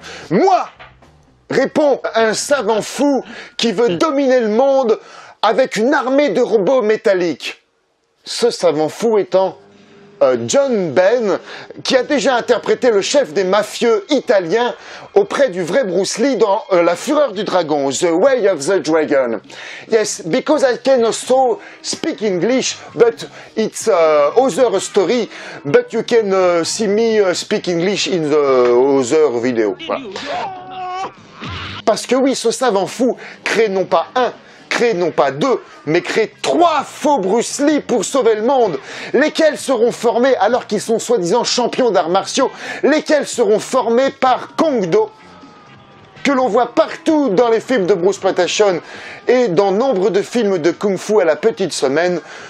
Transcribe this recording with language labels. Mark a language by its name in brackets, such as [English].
[French] Moi, répond un savant fou qui veut dominer le monde avec une armée de robots métalliques. Ce savant fou étant John Ben, qui a déjà interprété le chef des mafieux italiens auprès du vrai Bruce Lee dans La Fureur du Dragon, The Way of the Dragon. [English] Yes, because I can also speak English, but it's other story, but you can see me speak English in the other video. [French] Voilà. Parce que oui, ce savant fou crée non pas un, crée non pas deux, mais crée 3 faux Bruce Lee pour sauver le monde, lesquels seront formés alors qu'ils sont soi-disant champions d'arts martiaux, lesquels seront formés par Kong Do, que l'on voit partout dans les films de Bruceploitation et dans nombre de films de Kung Fu à la petite semaine.